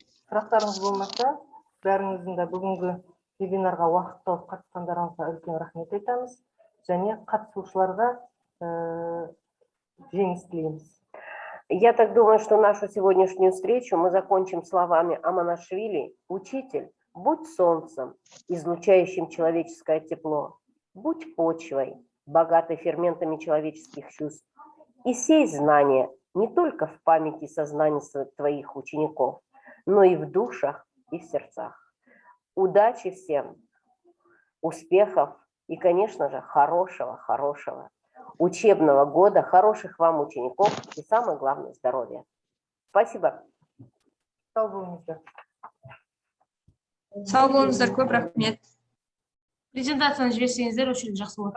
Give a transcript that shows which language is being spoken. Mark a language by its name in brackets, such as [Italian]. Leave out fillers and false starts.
[Kazakh] Сұрақтарыңыз болмаса, бәріңіздің де бүгінгі вебинарға уақыт тауып қатысқандарыңызға үлкен рахмет айтамыз. Және қатысушыларға жеңіс тілейміз. [Russian] Я так думаю, что нашу сегодняшнюю встречу мы закончим словами Аманашвили. Учитель, будь солнцем, излучающим человеческое тепло, будь почвой, богатой ферментами человеческих чувств, и сей знания не только в памяти и сознании твоих учеников, но и в душах и в сердцах. Удачи всем, успехов и, конечно же, хорошего учебного года, хороших вам учеников и, самое главное, здоровья. Спасибо. [Kazakh] Сау болыңыздар. Сау болыңыздар, көп рахмет. Презентацияны жіберсеңіздер, очень жақсы болады.